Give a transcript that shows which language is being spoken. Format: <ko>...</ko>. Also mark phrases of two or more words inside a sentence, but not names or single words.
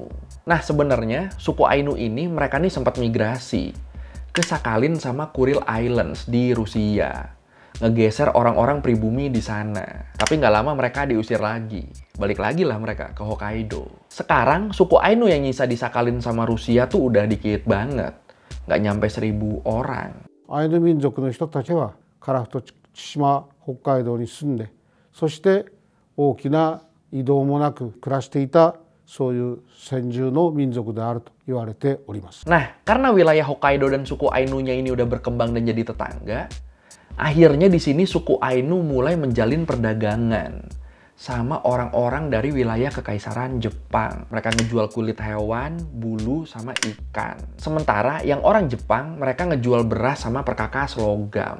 <id>Nah sebenarnya suku Ainu ini mereka nih sempat migrasi ke Sakhalin sama Kuril Islands di Rusia. Ngegeser orang-orang pribumi di sana. Tapi nggak lama mereka diusir lagi. Balik lagi lah mereka ke Hokkaido. Sekarang suku Ainu yang nyisa di Sakhalin sama Rusia tuh udah dikit banget. Nggak nyampe 1000 orang.</id> <ja>アイヌ民族の人たちは樺太千島北海道に住んで、そして大きな移動もなく暮らしていたそういう先住の民族であると言われております。</ja> <id>Nah, karena wilayah Hokkaido dan suku Ainunya ini udah berkembang dan jadi tetangga, akhirnya di sini suku Ainu mulai menjalin perdagangan sama orang-orang dari wilayah kekaisaran Jepang. Mereka ngejual kulit hewan, bulu, sama ikan. Sementara yang orang Jepang, mereka ngejual beras sama perkakas logam.</id>